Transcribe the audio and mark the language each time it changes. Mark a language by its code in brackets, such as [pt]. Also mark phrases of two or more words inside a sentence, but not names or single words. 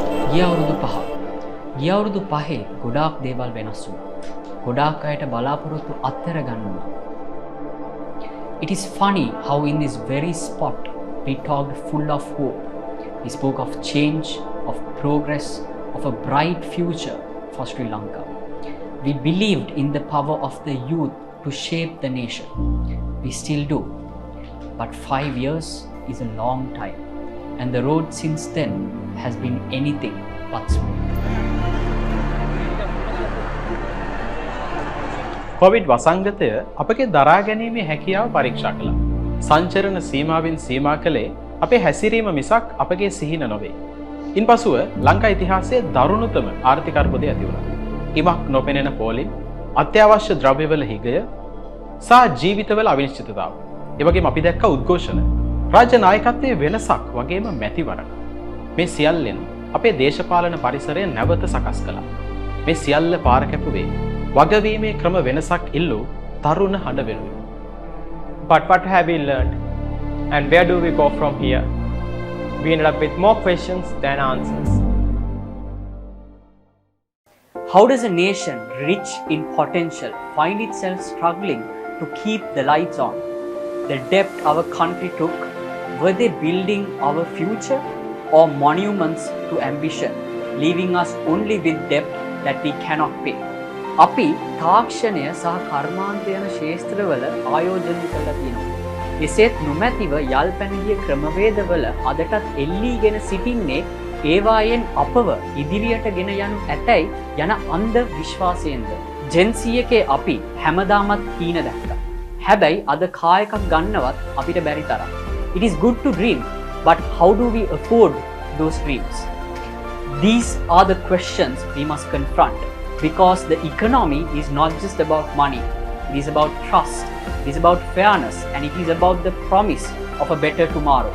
[si] ගිය අවුරුදු 5. ගිය අවුරුදු 5 ගොඩාක් දේවල් වෙනස් වුණා. ගොඩාක් අයට බලාපොරොත්තු අත්තර ගන්න වුණා. [en] It is funny how in this very spot we talked full of hope. We spoke of change, of progress, of a bright future for Sri Lanka. We believed in the power of the youth to shape the nation. We still do. But 5 years is a long time, and the road since then has been anything but smooth. [si] කොවිඩ් වසංගතය අපගේ දරා ගැනීමේ හැකියාව පරීක්ෂා කළා. සංචරණ සීමාවෙන් සීමා කළේ අපේ හැසිරීම මිසක් අපගේ සිහින නොවේ. ඉන්පසුව ලංකා ඉතිහාසයේ දරුණුතම ආර්ථික අර්බුදය ඇති වුණා. ඉමක් නොපෙනෙන පොලින්, අත්‍යවශ්‍ය ද්‍රව්‍යවල හිගය සහ ජීවිතවල අවිනිශ්චිතතාව. ඒ වගේම අපි දැක්ක උද්ඝෝෂණ, රාජ්‍ය නායකත්වයේ වෙනසක් වගේම මැතිවරණ. මේ සියල්ලෙන් අපේ දේශපාලන පරිසරය නැවත සකස් කළා. මේ සියල්ල පාර කැපුවේ වගවීමේ ක්‍රම වෙනසක් ඉල්ලූ තරුණ හඬ වෙනුවෙන්. [en] But what have we learned? And where do we go from here? We ended up with more questions than answers. How does a nation rich in potential find itself struggling to keep the lights on? The debt our country took, were they building our future or monuments to ambition, leaving us only with debt that we cannot pay? [si] අපි තාක්ෂණය සහ කර්මාන්ත යන ශේෂ්ත්‍රවල ආයෝජනය කළා තියෙනවා. එසේත් නොමැතිව යල් පැනගිය ක්‍රමවේදවල අදටත් එල්ලීගෙන සිටින්නේ ඒවායෙන් අපව ඉදිරියට ගෙන යනු ඇතැයි යන අන්ධ විශ්වාසයෙන්ද. ජෙන්සී එකේ අපි හැමදාමත් හීන දැක්කා. හැබැයි අද කායකක් ගන්නවත් අපිට බැරි තරම්. [en] It is good to dream, but how do we afford those dreams? These are the questions we must confront. Because the economy is not just about money, it is about trust, it is about fairness, and it is about the promise of a better tomorrow.